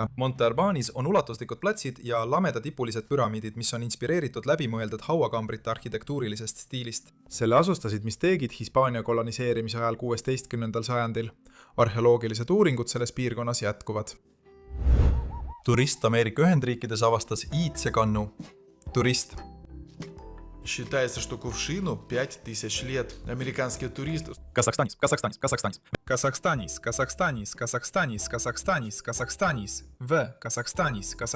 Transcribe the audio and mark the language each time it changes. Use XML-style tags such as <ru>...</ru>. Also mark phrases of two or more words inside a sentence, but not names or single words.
<et>Monte Albanis on ulatuslikud platsid ja lamedatipulised püramiidid, mis on inspireeritud läbimõeldud hauakambrite arhitektuurilisest stiilist. Selle asustasid misteegid Hispaania koloniseerimise ajal 16. sajandil. Arheoloogilised uuringud selles piirkonnas jätkuvad. Turist Ameerika Ühendriikides avastas iidse kannu. Turist.</et> <ru>Считается, что кувшину 5000 лет. Американские туристы...</ru> <et>Казахстанис. В. Казахстанис.</et>